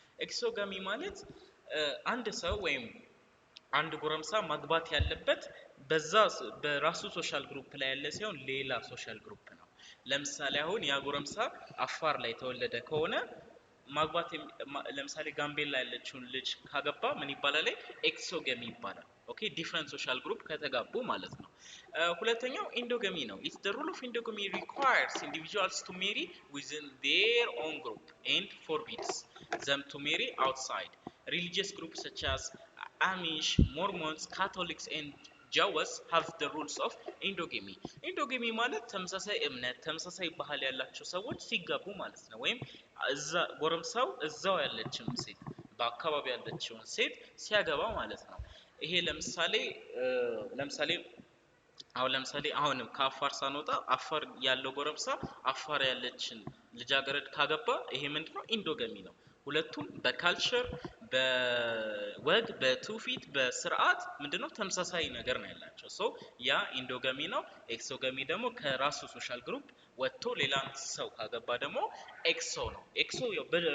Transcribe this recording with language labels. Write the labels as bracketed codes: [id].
[am] Exogamy ማለት አንድ ሰው ወይም አንድ ጎረምሳ ማግባት ያለበት በራሱ ሶሻል ግሩፕ ላይ ያለ ሲሆን ሌላ ሶሻል ግሩፕ ነው። ለምሳሌ አሁን ያ ጎረምሳ አፋር ላይ ተወለደ ከሆነ ማግባት ለምሳሌ ጋምቤላ ያለችውን ልጅ ካገባ ምን ይባላል? ኤክሶገሚ ይባላል። ኦኬ ዲፈረንት ሶሻል ግሩፕ ከተጋቡ ማለት ነው። ሁለተኛው ኢንዶገሚ ነው። [en] It's the rule of endogamy requires individuals to marry within their own group and forbids them to marry outside. Religious groups such as Amish, Mormons, Catholics and Jews have the rules of endogamy. [am] Endogamy ማለት ተመሳሳይ እምነት ተመሳሳይ ባህል ያላቸው ሰዎች ሲጋቡ ማለት ነው። ወይም እዛ ጎረምሳው እዛው ያለችውን ሴት በአካባቢ ያለችውን ሴት ሲያገባ ማለት ነው። ይሄ ለምሳሌ አሁን ለምሳሌ አሁንም ከአፋር ሳንወጣ አፋር ያለው ጎረምሳ አፋር ያለችን ልጃገረድ ካገባ ይሄ ምንድነው ኢንዶገሚ ነው ሁለቱም በካልቸር በወግ በትውፊት በስርዓት ምንድነው ተመሳሳይ ነገር ነው ያላቸው ሶ ያ ኢንዶገሚ ነው ኤክሶገሚ ደግሞ ከራሱ ሶሻል ግሩፕ ወጥቶ ሌላ ሰው ካገባ ደግሞ ኤክሶ ነው ኤክሶ ያው